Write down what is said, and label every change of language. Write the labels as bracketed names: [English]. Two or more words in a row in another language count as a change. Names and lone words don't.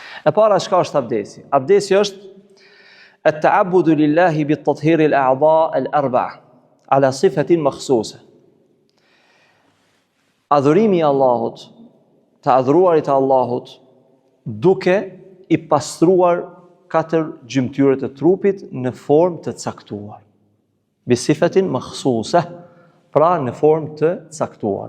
[Albanian] E para çka është abdesi? Abdesi është [Arabic] التعبد لله بتطهير الأعضاء الأربع على صفة مخصوصة. [Albanian] Adhurimi i Allahut, të adhuruarit të Allahut, duke i pastruar 4 gjymtyre të trupit në formë të caktuar. [Arabic] بصفة مخصوصة, [Albanian] pra në formë të caktuar.